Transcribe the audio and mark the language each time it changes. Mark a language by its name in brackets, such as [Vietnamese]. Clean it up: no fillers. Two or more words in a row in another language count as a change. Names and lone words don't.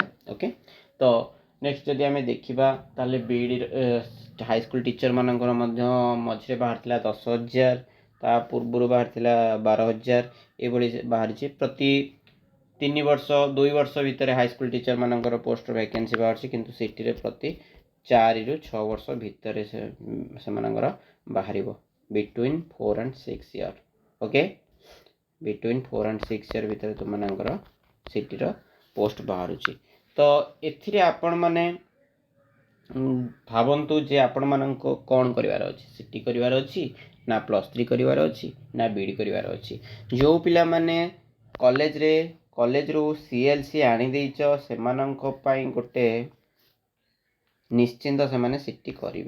[Odia] ଓକେ, ତ ନେକ୍ସଟ ଯଦି ଆମେ ଦେଖିବା ତାହେଲେ ବିଇଡ଼ି [English] high school teacher [Odia] ମାନଙ୍କର ମଧ୍ୟ ମଝିରେ ବାହାରିଥିଲା 10,000, ତା ପୂର୍ବରୁ ବାହାରିଥିଲା 12,000, ଏଭଳି ବାହାରିଛି। ପ୍ରତି 3 ବର୍ଷ 2 ବର୍ଷ ଭିତରେ [English] high school teacher [Odia] ମାନଙ୍କର [English] post vacancy [Odia] ବାହାରୁଛି, କିନ୍ତୁ ସିଟିରେ ପ୍ରତି 4 ରୁ 6 ବର୍ଷ ଭିତରେ ସେମାନଙ୍କର ବାହାରିବ, [English] between 4 and 6 year. [Odia] ଓକେ, [English] between 4 and 6 year [Odia] ଭିତରେ ତୁମମାନଙ୍କର ସିଟିର ପୋଷ୍ଟ ବାହାରୁଛି। ତ ଏଥିରେ ଆପଣମାନେ ଭାବନ୍ତୁ ଯେ ଆପଣମାନଙ୍କୁ କ'ଣ କରିବାର ଅଛି, ସିଟି କରିବାର ଅଛି ନା +3 କରିବାର ଅଛି ନା ବିଇଡ଼ି କରିବାର ଅଛି। ଯେଉଁ ପିଲାମାନେ କଲେଜରୁ CLC ଆଣିଦେଇଛ ସେମାନଙ୍କ ପାଇଁ ଗୋଟେ ନିଶ୍ଚିନ୍ତ ସେମାନେ ସିଟି କରିବେ।